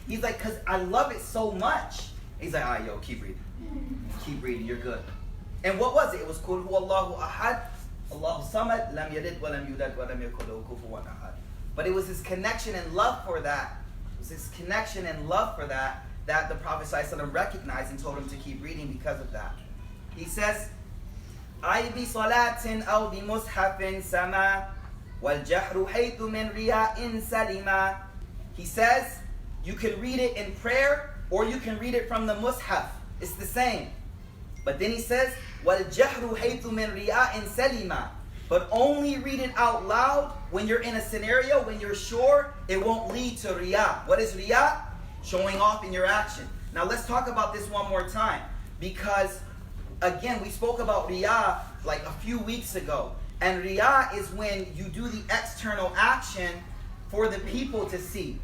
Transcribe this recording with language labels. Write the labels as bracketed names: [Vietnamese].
[English] He's like, because I love it so much. He's like, all right, yo, keep reading. Keep reading, you're good. And what was it? It was Qul Huwallahu Ahad, Allahu Samad, Lam Yalid wa Lam Yulad wa Lam Yakul Lahu Kufuwan Ahad. But it was his connection and love for that. It was his connection and love for that the Prophet ﷺ recognized and told him to keep reading because of that. He says, [Arabic] أي بصلاة أو بمصحف سما والجهر حيث من رياء سلما. [English] He says, you can read it in prayer or you can read it from the mushaf. It's the same. But then he says, [Arabic] وَالْجَهْرُ حَيْثُ مِنْ رِيَاءٍ سَلِمًا. [English] But only read it out loud when you're in a scenario, when you're sure it won't lead to riyah. What is riyah? Showing off in your action. Now let's talk about this one more time. Because, again, we spoke about riyah like a few weeks ago. And riyah is when you do the external action for the people to see.